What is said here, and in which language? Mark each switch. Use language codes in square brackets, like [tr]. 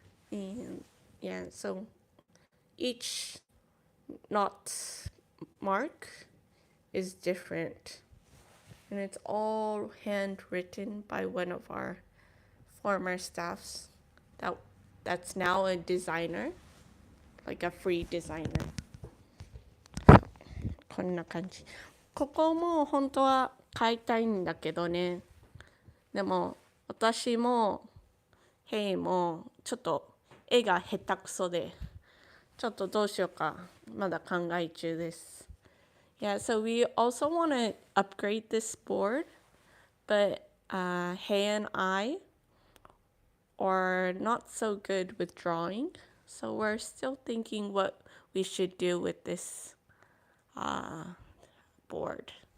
[en] And yeah, so each knot mark is different, and it's all handwritten by one of our former staffs that's now a designer, like a free designer. [ja] こんな感じ。ここも本当は買いたいんだけどね。でも私もヘイもちょっと絵が下手くそで、ちょっとどうしようかまだ考え中です。 [en] Yeah, so we also want to upgrade this board, but Hey and I are not so good with drawing. So we're still thinking what we should do with this board.